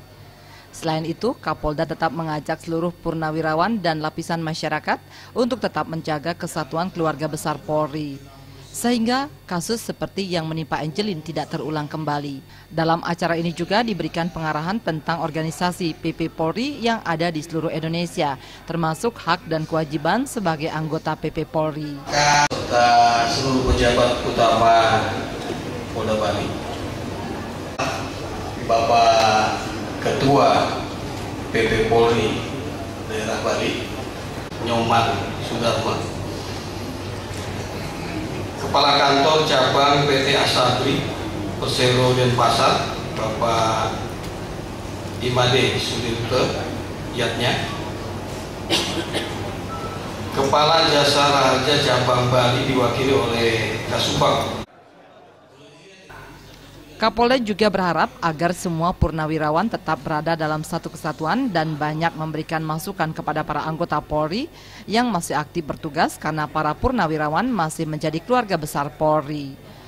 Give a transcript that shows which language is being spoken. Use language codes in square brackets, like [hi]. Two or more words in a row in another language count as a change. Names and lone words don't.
[id] Selain itu, Kapolda tetap mengajak seluruh purnawirawan dan lapisan masyarakat untuk tetap menjaga kesatuan keluarga besar Polri, sehingga kasus seperti yang menimpa Angelin tidak terulang kembali. Dalam acara ini juga diberikan pengarahan tentang organisasi PP Polri yang ada di seluruh Indonesia, termasuk hak dan kewajiban sebagai anggota PP Polri. Serta seluruh pejabat utama Polda Bali, Bapak Ketua PP Polri Daerah Bali, Nyoman Sudarma, Kepala Kantor Cabang PT Asabri Persero Denpasar, Bapak Imade Sudirte Yatnya, Kepala Jasa Raharja Cabang Bali diwakili oleh Kasubag. Kapolda juga berharap agar semua purnawirawan tetap berada dalam satu kesatuan dan banyak memberikan masukan kepada para anggota Polri yang masih aktif bertugas karena para purnawirawan masih menjadi keluarga besar Polri.